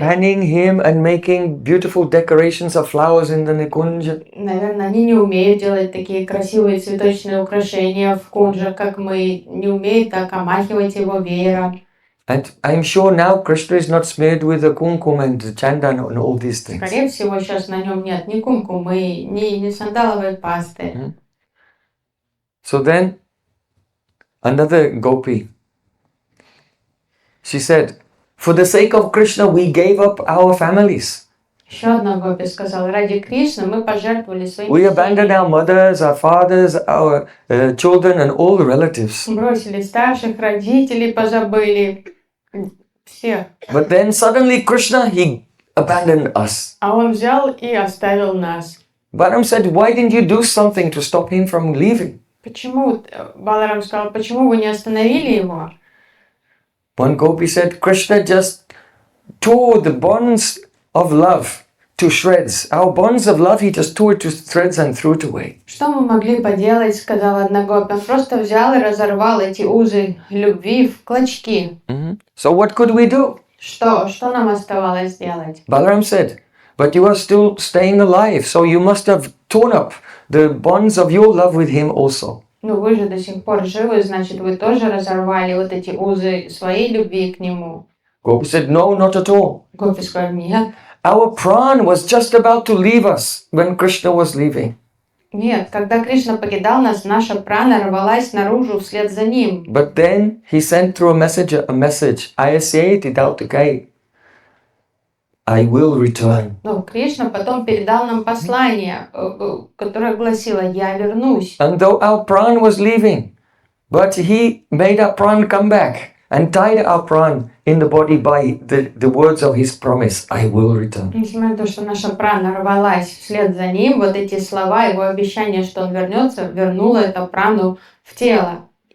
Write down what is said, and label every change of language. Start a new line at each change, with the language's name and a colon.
English: Fanning him and making beautiful decorations of flowers in the Nikunja.
Russian: Наверное, они не умеют делать такие красивые цветочные украшения в кунджа, как мы. Не умеют так омахивать его веером.
English: And I'm sure now Krishna is not smeared with the kumkum and the chandan and all these things.
Russian: Скорее всего, сейчас на нем нет ни кумкумы, ни сандаловой пасты.
English: So then, another gopi, she said, for the sake of Krishna, we gave up our families.
Russian: Еще одна гопи сказала, ради Кришны мы пожертвовали своими
English: We abandoned our mothers, our fathers, our children and all the relatives.
Russian: Бросили старших, родителей позабыли, всех.
English: But then suddenly Krishna, he abandoned us.
Russian: А он взял и оставил нас.
English: Balaram said, why didn't you do something to stop him from leaving?
Russian: Почему, Баларам сказал, почему вы не остановили его?
English: One gopi said, Krishna just tore the bonds of love to shreds. Our bonds of love, he just tore it to shreds and threw it away.
Russian: Что мы могли поделать, сказала одна гопи. Он просто взял и разорвал эти узы любви в клочки.
English: So what could we do?
Russian: Что нам оставалось делать?
English: Balaram said, but you are still staying alive, so you must have torn up the bonds of your love with him also.
Russian: Ну вы же до сих пор живы, значит, вы тоже разорвали вот эти узы своей любви к нему.
English: Gopi said, no, not at all.
Russian: Гопи сказал, нет.
English: Our pran was just about to leave us when Krishna was leaving.
Russian: Нет, когда Кришна покидал нас, наша прана рвалась наружу вслед за ним.
English: But then he sent through a message. I say it without the gate. I will return.
Russian: Но Кришна потом передал нам послание, которое гласило «Я вернусь».
English: And though our pran was leaving, but he made our pran come back and tied our pran in the body by the words of his promise. I will return.
Russian: Несмотря на то, что наша прана рвалась вслед за ним, вот эти слова, его обещание, что он вернется, вернуло эту прану в тело.